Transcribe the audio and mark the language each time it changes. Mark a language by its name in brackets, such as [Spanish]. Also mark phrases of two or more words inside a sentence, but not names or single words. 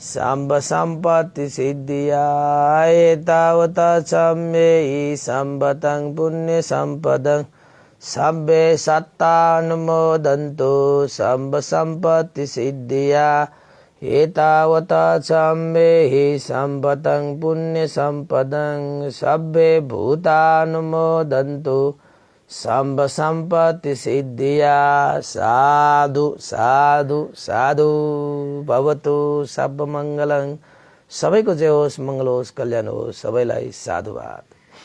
[Pali] साम्ब सम्पत्ति सिद्धिया एतावता सम्मेहि सम्पतं पुण्य सम्पदं सब्बे सत्तानुमोदन्तु सम्ब सम्पत्ति सिद्धिया एतावता सम्मेहि सम्पतं पुण्य सम्पदं सब्बे भूतानुमोदन्तु सम्ब सम्पत्ति सिद्धिया। साधु साधु साधु भवतु सब मङ्गलं। [Nepali] सबैको जय होस्, मङ्गल होस्, कल्याण होस्। सबैलाई साधुवाद।